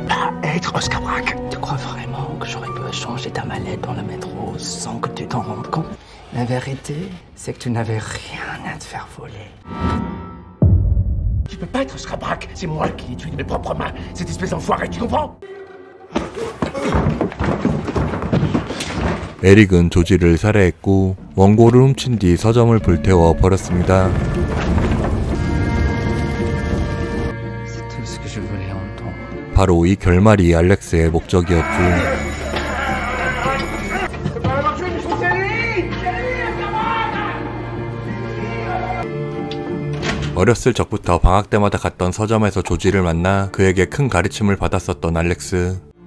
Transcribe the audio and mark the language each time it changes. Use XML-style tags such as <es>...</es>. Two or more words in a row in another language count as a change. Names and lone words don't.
<fr>Pas être Oscar Braque. Tu crois vraiment que j'aurais pu changer ta mallette dans le métro sans que tu t'en rendes compte? La vérité, c'est que tu n'avais rien à te faire voler. Tu peux pas être Oscar Braque. C'est moi qui l'ai tué de mes propres mains. Cette espèce d'enfoiré, tu comprends?</fr> <ko>에릭은 조지를 살해했고 원고를 훔친 뒤 서점을 불태워 버렸습니다.</ko> <fr>C'est tout ce que je voulais entendre.</fr> <ko>바로 이 결말이 알렉스의 목적이었죠. 어렸을 적부터 방학 때마다 갔던 서점에서 조지를 만나 그에게 큰 가르침을 받았었던 알렉스.</ko>